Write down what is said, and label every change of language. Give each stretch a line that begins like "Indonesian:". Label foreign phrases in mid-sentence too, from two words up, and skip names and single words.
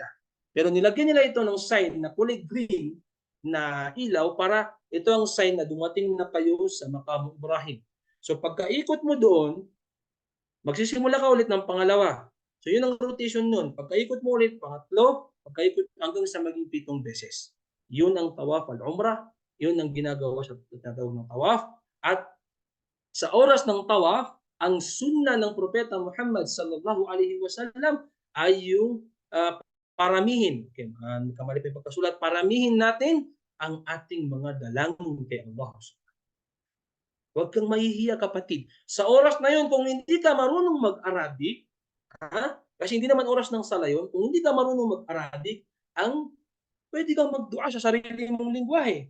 Filipino: Pero nilagyan nila ito ng sign na kulay green na ilaw para ito ang sign na dumating na kayo sa Maqamu Ibrahim. So pagkaikot mo doon, magsisimula ka ulit ng pangalawa. So yun ang rotation nun. Pagkaikot mo ulit, pangatlo, pagkaikot hanggang sa maging 7 beses. Yun ang
Arabic: طواف العمرة.
Filipino: Yun ang ginagawa sa tinatawag ng tawaf. At sa oras ng tawaf, ang sunnah ng Propeta Muhammad
Arabic: صلى الله عليه وسلم
Filipino: ay yung paramihin. Okay, kamali pa yung pagkasulat, paramihin natin ang ating mga dalangin kay Allah. Huwag kang mahihiya, kapatid. Sa oras na yun, kung hindi ka marunong mag-Arabic, kasi hindi naman oras ng sala yun, kung hindi ka marunong mag-Arabic, pwede kang mag-dua sa sarili mong lingwahe.